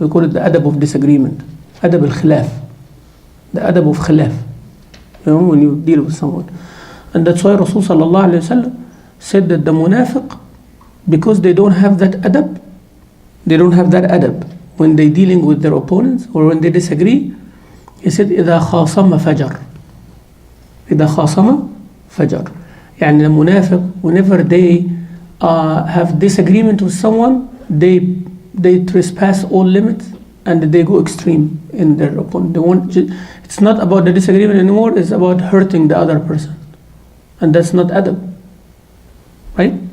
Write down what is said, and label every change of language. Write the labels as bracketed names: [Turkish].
[English] We call it the adab of disagreement. Adab al-khilaf. The adab of khilaf. You know, when you deal with someone. And that's why Rasul sallallahu alayhi wa sallam said that the munafiq, because they don't have that adab, they don't have that adab when they're dealing with their opponents or when they disagree. [Arabic] He said, إِذَا خَاصَمَ فَجَرْ. إِذَا خَاصَمَ فَجَرْ. [English] يعني the munafiq, whenever they have disagreement with someone, they trespass all limits and they go extreme in their opponent. It's not about the disagreement anymore, it's about hurting the other person. And that's not adab. Right?